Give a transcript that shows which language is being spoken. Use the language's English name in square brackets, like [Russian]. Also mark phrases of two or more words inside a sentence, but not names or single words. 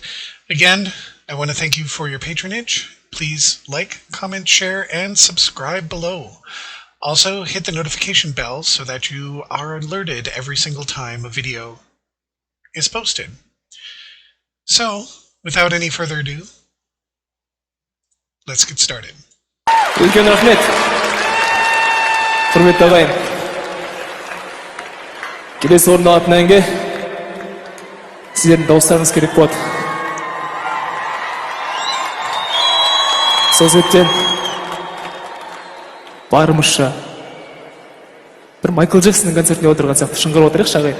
[English] Again, I want to thank you for your patronage. Please like, comment, share, and subscribe below. Also, hit the notification bell so that you are alerted every single time a video is posted. So, without any further ado, let's get started. [Kazakh] Үлкен рахмет. Құрметті ағайын. Келесі орын алатын әнге сіздердің дауыстарыңыз керек болады. Сол себептен барымызша бір Майкл Джексонның концертіне отырған сияқты шыңғырып отырайықшы ағайын.